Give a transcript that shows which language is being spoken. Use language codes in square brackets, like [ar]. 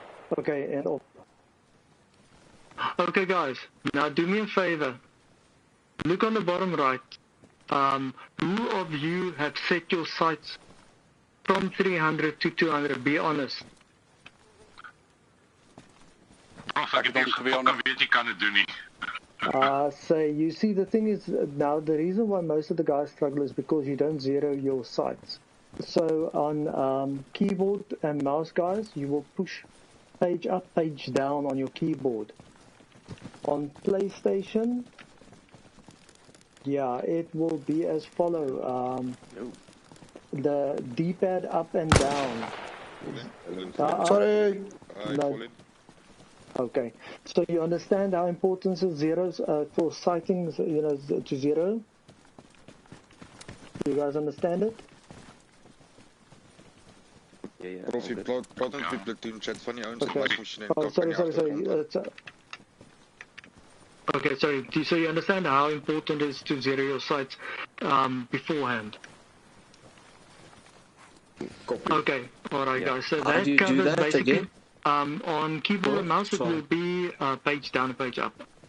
[en] Okay, and up. Okay, guys. Now do me a favor. Look on the bottom right. Who of you have set your sights from 300 to 200? Be honest. [af] Prof, ek het nie geweet jy kan dit doen nie. [en] So you see, the thing is, now the reason why most of the guys struggle is because you don't zero your sights. So on keyboard and mouse, guys, you will push page up, page down on your keyboard. On PlayStation, yeah, it will be as follow. The D-pad up and down. Sorry. No. Okay, so you understand how important is zeros for sighting, you know, to zero? You guys understand it? Yeah. [af] Prof, jy praat met die platoon chat van die ouens en my moes net [en] Oh, sorry. Okay, sorry. So you understand how important it is to zero your sights beforehand? Copy. Okay, alright, Yeah. guys. So How that do you do covers that basically again? On keyboard and mouse it Sorry. will be page down and page up.